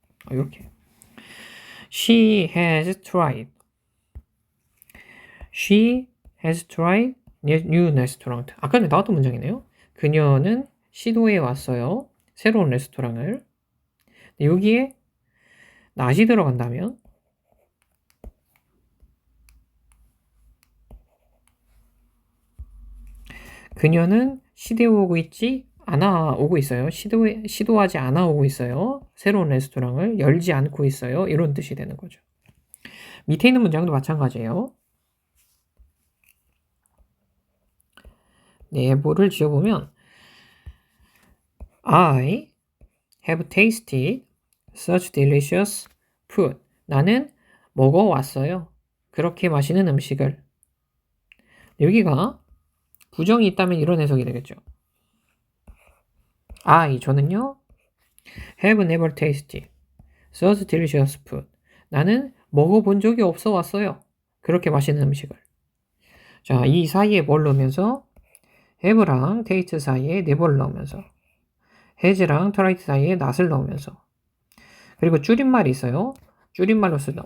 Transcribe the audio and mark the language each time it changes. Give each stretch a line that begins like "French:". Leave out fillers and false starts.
Korean: 이렇게
English: She has tried. She has tried new restaurant.
Korean: 아까 전에 나왔던 문장이네요. 그녀는 시도해 왔어요. 새로운 레스토랑을. 여기에 not이 들어간다면 그녀는 시도하고 있어요. 시도하지 않아 오고 있어요. 새로운 레스토랑을 열지 않고 있어요. 이런 뜻이 되는 거죠. 밑에 있는 문장도 마찬가지예요. 네모를 지어보면 I
English: have tasted such delicious food.
Korean: 나는 먹어왔어요. 그렇게 맛있는 음식을. 여기가 부정이 있다면 이런 해석이 되겠죠. 저는요,
English: have never tasted such delicious food.
Korean: 나는 먹어본 적이 없어 왔어요. 그렇게 맛있는 음식을. 자, 이 사이에 뭘 넣으면서 have랑 taste 사이에 never를 넣으면서 has랑 tried 사이에 not을 넣으면서 그리고 줄임말이 있어요. 줄임말로 쓰다.